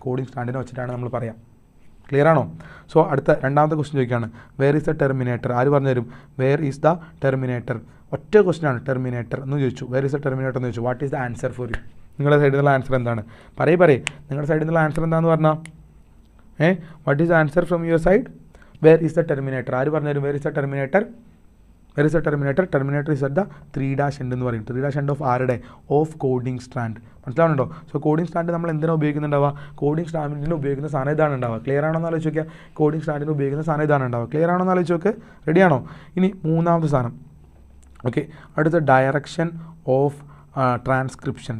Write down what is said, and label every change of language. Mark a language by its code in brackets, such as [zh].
[ml] Coding സ്റ്റാൻഡിനെ വെച്ചിട്ടാണ് നമ്മൾ പറയാം. ക്ലിയർ ആണോ? സോ അടുത്ത രണ്ടാമത്തെ ക്വസ്റ്റ്യൻ ചോദിക്കുകയാണ്, [en] Where is the terminator? [ml] ആര് പറഞ്ഞു തരും? [en] Where is the terminator? [ml] ഒറ്റ ക്വസ്റ്റ്യൻ ആണ്, ടെർമിനേറ്റർ എന്ന് ചോദിച്ചു. വെയർ ഈസ് ദ ടെർമിനേറ്റർ എന്ന് ചോദിച്ചു. [en] What is the answer for you? [ml] നിങ്ങളുടെ സൈഡിൽ നിന്നുള്ള ആൻസർ എന്താണ്? നിങ്ങളുടെ സൈഡിൽ നിന്നുള്ള ആൻസർ എന്താണെന്ന് പറഞ്ഞാൽ [en] What is the answer from your side? Where is the terminator? [ml] ആര് പറഞ്ഞു? [en] Where is the terminator? Where is the terminator? Terminator is at the 3' end [ml] എന്ന് പറയും. [en] 3' end of ആരുടെ? Of coding strand. മനസ്സിലാവുന്നുണ്ടോ? [ml] സോ കോഡിംഗ് സ്റ്റാൻഡ് നമ്മൾ എന്തിനാണ് ഉപയോഗിക്കുന്നുണ്ടാവുക? Coding സ്റ്റാൻഡിന് ഉപയോഗിക്കുന്ന സാധനം ഇതാണ് ഉണ്ടാവുക. ക്ലിയർ ആണോ എന്ന് ആലോചിച്ച് നോക്കുക. കോഡിംഗ് സ്റ്റാൻഡിന് ഉപയോഗിക്കുന്ന സാധനം ഇതാണ് ഉണ്ടാവുക. ക്ലിയർ ആണോ എന്ന് ആലോചിച്ച് നോക്ക്. റെഡിയാണോ? ഇനി മൂന്നാമത്തെ സാധനം. ഓക്കെ, അടുത്ത ഡയറക്ഷൻ ഓഫ് ട്രാൻസ്ക്രിപ്ഷൻ.